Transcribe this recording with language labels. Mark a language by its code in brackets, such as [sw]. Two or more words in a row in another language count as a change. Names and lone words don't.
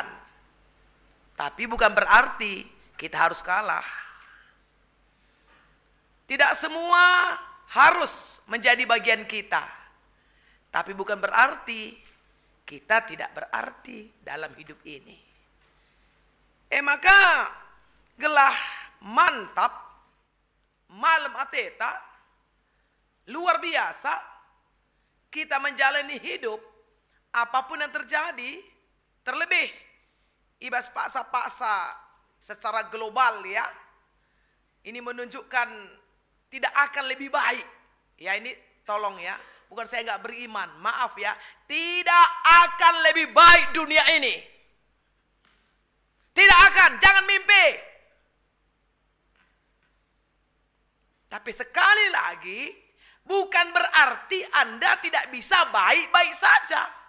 [id] Tapi bukan berarti kita harus kalah. Tidak semua harus menjadi bagian kita. Tapi bukan berarti kita tidak berarti dalam hidup ini. [btx] Maka gelah mantap, malam ateta, [id] luar biasa, kita menjalani hidup, apapun yang terjadi, terlebih [btx] ibas paksa-paksa [id] secara global ya, ini menunjukkan tidak akan lebih baik. Ya ini tolong ya, bukan saya nggak beriman, maaf ya, tidak akan lebih baik dunia ini. Tidak akan, jangan mimpi. Tapi sekali lagi, bukan berarti Anda tidak bisa baik-baik saja.